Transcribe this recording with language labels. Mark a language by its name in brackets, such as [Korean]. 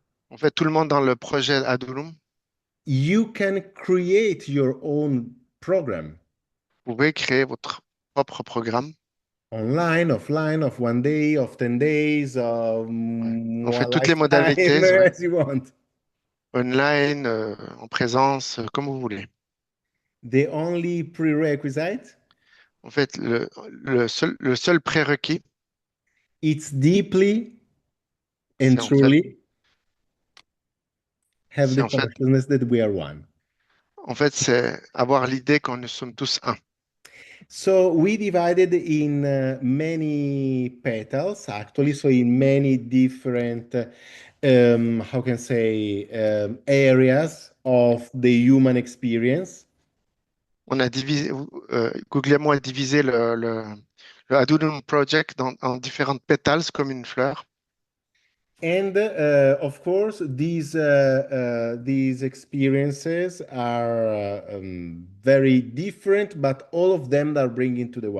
[French] En fait, tout le monde dans le projet Adulum, [English] you can create your own program [French] vous pouvez créer votre propre programme. [English] online, offline, of 1 day, of 10 days, of [French] Ouais. En fait, [English] one [French] toutes les [English] lifetime, [French] modalités, ouais. [English] as you want. [French] Online, en présence, comme vous voulez. [English] The only prerequisite, [French] En fait, le seul prérequis, [English] it's deeply and [French] c'est en fait, [English] truly have [French] c'est [English] the [French] en fait, [English] consciousness that we are one. [French] c'est avoir l'idée qu'on nous sommes tous un. [English] So we divided in many petals, actually, so in many different, how can I say, areas of the human experience. [French] On a divisé, Guglielmo a divisé le Adulum Project en différentes pétales comme une fleur. [English] And of course, these experiences are very different, but all of them are bringing to the one.